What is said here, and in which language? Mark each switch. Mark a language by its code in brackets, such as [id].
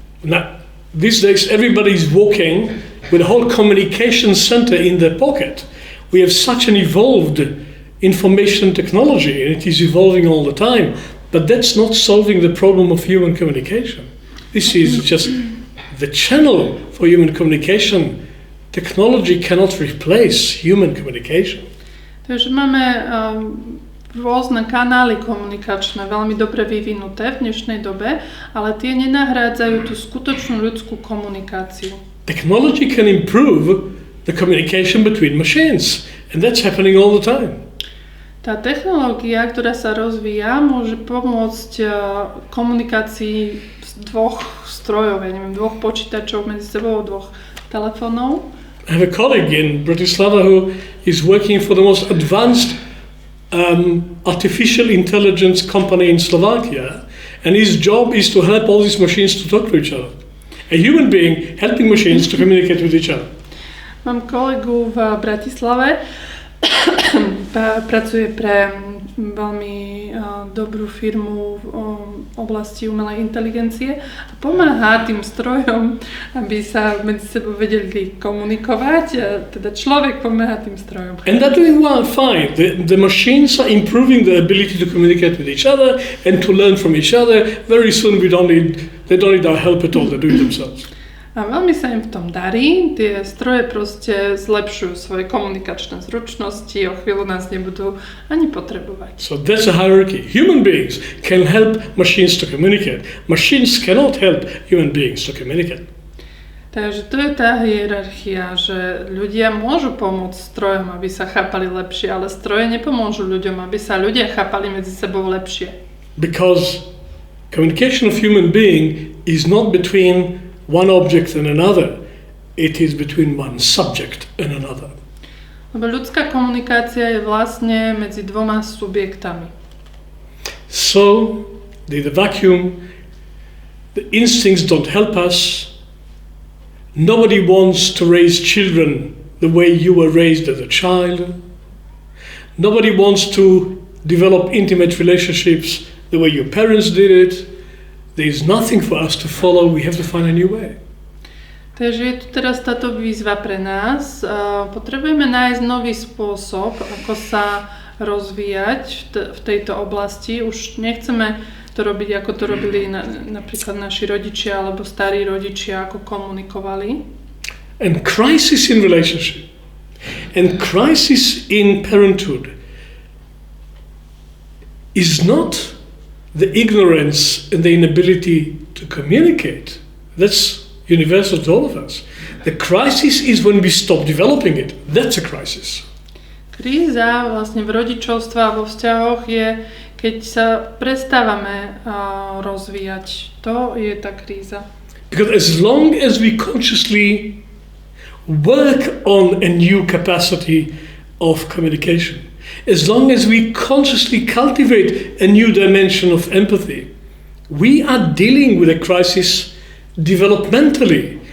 [en] Now, these days everybody's walking with a whole communication center in their pocket. We have such an evolved information technology and it is evolving all the time, but that's not solving the problem of human communication. This is just the channel for human communication. Technology cannot replace human communication. [sk] Takže máme rôzne kanály komunikačné, veľmi dobre vyvinuté v dnešnej dobe, ale tie nenahrádzajú tú skutočnú ľudskú komunikáciu. [en] Technology can improve the communication between machines, and that's happening all the time. [sk] Tá technológia, ktorá sa rozvíja, môže pomôcť komunikácii z dvoch strojov, dvoch počítačov medzi sebou, dvoch telefónov. [en] I have a colleague in Bratislava who is working for the most advanced artificial intelligence company in Slovakia, and his job is to help all these machines to talk to each other. A human being helping machines to communicate with each other. [sk] Mám kolegu v Bratislave, pracuje pre veľmi dobrú firmu v oblasti umelej inteligencie a pomáha tým strojom, aby sa medzi sebou vedeli komunikovať, teda človek pomáha tým strojom. [en] And they're doing well, fine. The machines are improving their ability to communicate with each other and to learn from each other. Very soon they don't need our help at all, they do it themselves. [sk] A veľmi sa im v tom darí, tie stroje proste zlepšujú svoje komunikačné zručnosti, o chvíľu nás nebudú ani potrebovať. [en] So that's a hierarchy. Human beings can help machines to communicate. Machines cannot help human beings to communicate. [sk] Takže to je tá hierarchia, že ľudia môžu pomôcť strojom, aby sa chápali lepšie, ale stroje nepomôžu ľuďom, aby sa ľudia chápali medzi sebou lepšie. [en] Because communication of human being is not between one object and another, it is between one subject and another. [sk] Lebo ľudská komunikácia je vlastne medzi dvoma subjektami. [en] So, the vacuum, the instincts don't help us. Nobody wants to raise children the way you were raised as a child. Nobody wants to develop intimate relationships the way your parents did it. There is nothing for us to follow, we have to find a new way. [sk] Takže je tu teraz táto výzva pre nás. Potrebujeme nájsť nový spôsob, ako sa rozvíjať v tejto oblasti. Už nechceme to robiť, ako to robili napríklad naši rodičia alebo starí rodičia, ako komunikovali. [en] And crisis in relationship and crisis in parenthood is not the ignorance and the inability to communicate. That's universal to all of us. The crisis is when we stop developing it. That's a crisis. [sk] Kríza vlastne v rodičovstve a vo vzťahoch je, keď sa prestávame rozvíjať. To je tá kríza. [en] Because as long as we consciously work on a new capacity of communication, as long as we consciously cultivate a new dimension of empathy, we are dealing with a crisis developmentally.